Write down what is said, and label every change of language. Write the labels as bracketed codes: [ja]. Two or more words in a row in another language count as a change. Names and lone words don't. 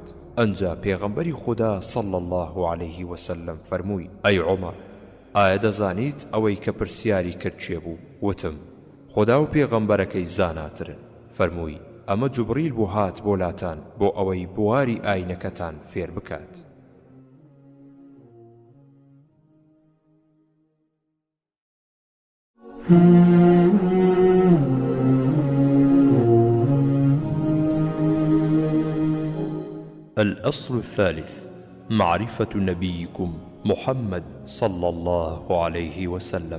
[ckb] ئەنجا پێغەمبەری خوددا [ar] صلی الله عليه وسلم [ckb] فەرمووی ئەی عومەر ئایا دەزانیت ئەوەی کە پرسیاری کرد چێ بوو؟ وتم خوددا و پێغەمبەرەکەی زاناترن. فەرمووی ئەمە جوبریل بوو هات بۆ لاتان بۆ ئەوەی بواری ئاینەکەتان فێر بکات. [ar] الأصل الثالث معرفة نبيكم محمد صلى الله عليه وسلم.